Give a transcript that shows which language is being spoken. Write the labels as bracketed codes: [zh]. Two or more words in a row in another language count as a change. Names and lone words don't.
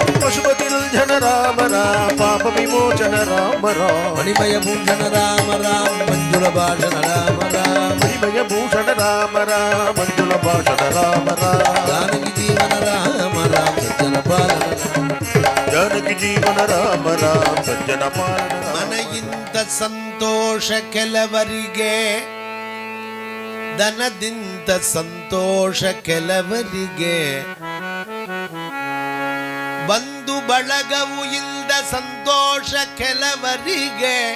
[te] పశుపతి రంజన రామ రామ పాప విమోచన రామ రామ మణిమయ భూషణ రామ రామ మంజుల భాషణ రామ రామ మణిమయ భూషణ రామ రామ మంజుల భాషణ రామ రామ జానకి జీవన రామ రామ సజ్జన పాలన జానకి జీవన రామ రామ సజ్జన పాలన [kn] ಮನ ಇಂತ ಸಂತೋಷ ಕೆಲವರಿಗೆ ದನದಿಂದ ಸಂತೋಷ ಕೆಲವರಿಗೆ ಬಂಧು ಬಳಗವು ಇಲ್ದ ಸಂತೋಷ ಕೆಲವರಿಗೆ